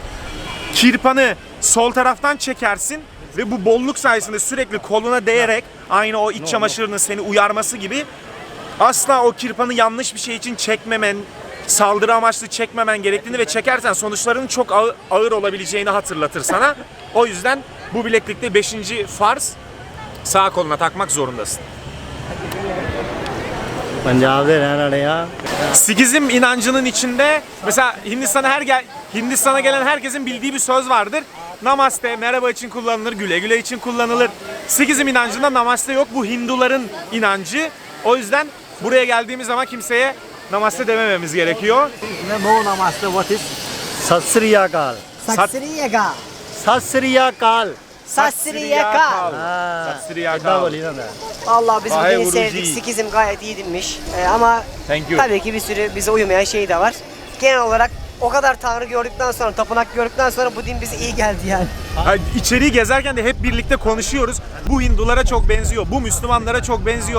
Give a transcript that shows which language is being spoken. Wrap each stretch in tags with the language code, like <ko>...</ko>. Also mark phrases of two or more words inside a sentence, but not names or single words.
<tr>Kirpanı sol taraftan çekersin ve bu bolluk sayesinde sürekli koluna değerek, aynı o iç çamaşırının seni uyarması gibi, asla o kirpanı yanlış bir şey için çekmemen, saldırı amaçlı çekmemen gerektiğini ve çekersen sonuçlarının çok ağır olabileceğini hatırlatır sana. O yüzden bu bileklikte 5. farz, sağ koluna takmak zorundasın.</tr> <pa>ਪੰਜਾਬ ਦੇ ਰਹਿਣੇ ਵਾਲੇ ਆ</pa> <tr>Sikizm inancının içinde mesela Hindistan'a gelen herkesin bildiği bir söz vardır. Namaste merhaba için kullanılır, güle güle için kullanılır. Sikizm inancında namaste yok. Bu Hinduların inancı. O yüzden buraya geldiğimiz zaman kimseye namaste demememiz gerekiyor.</tr> <en>No namaste what is</en> <pa>ਸਤ ਸ੍ਰੀ ਅਕਾਲ ਸਤ ਸ੍ਰੀ ਅਕਾਲ. ਸਤ ਸ੍ਰੀ ਅਕਾਲ ਸਤ ਸ੍ਰੀ ਅਕਾਲ. ਸਤ ਸ੍ਰੀ</pa> <hi>इतना</hi> <pa>Akal.</pa> <hi>बोली ना मैं</hi> <tr>Allah biz bu Vay dini Guruji. sevdik. Sikizm gayet iyi dinmiş. Ama</tr> <en>Thank you.</en> <tr>tabii ki bir sürü bize uymayan şey de var. Genel olarak o kadar tanrı gördükten sonra, tapınak gördükten sonra bu din bize iyi geldi yani. İçeriği gezerken de hep birlikte konuşuyoruz. Bu Hindulara çok benziyor, bu Müslümanlara çok benziyor.</tr>